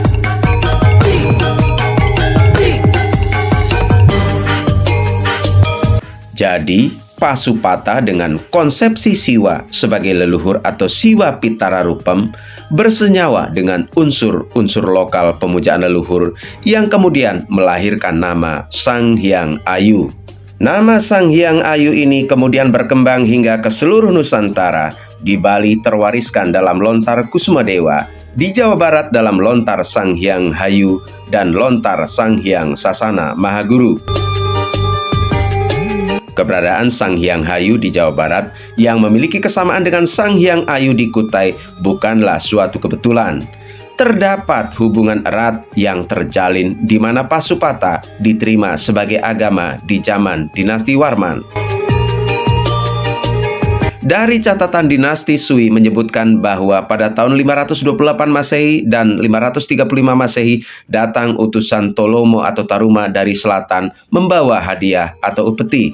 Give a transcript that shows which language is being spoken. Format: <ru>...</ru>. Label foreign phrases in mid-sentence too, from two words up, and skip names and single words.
<id>Jadi, Pasupata dengan konsepsi Siwa sebagai leluhur atau Siwa Pitara Rupam bersenyawa dengan unsur-unsur lokal pemujaan leluhur yang kemudian melahirkan nama Sang Hyang Ayu. Nama Sang Hyang Ayu ini kemudian berkembang hingga ke seluruh Nusantara. Di Bali terwariskan dalam lontar Kusumadewa, di Jawa Barat dalam lontar Sang Hyang Hayu, dan lontar Sang Hyang Sasana Mahaguru. Keberadaan Sang Hyang Hayu di Jawa Barat yang memiliki kesamaan dengan Sang Hyang Ayu di Kutai bukanlah suatu kebetulan. Terdapat hubungan erat yang terjalin di mana Pasupata diterima sebagai agama di zaman dinasti Warman. Dari catatan dinasti Sui menyebutkan bahwa pada tahun 528 Masehi dan 535 Masehi datang utusan Tolomo atau Taruma dari selatan membawa hadiah atau upeti.</id>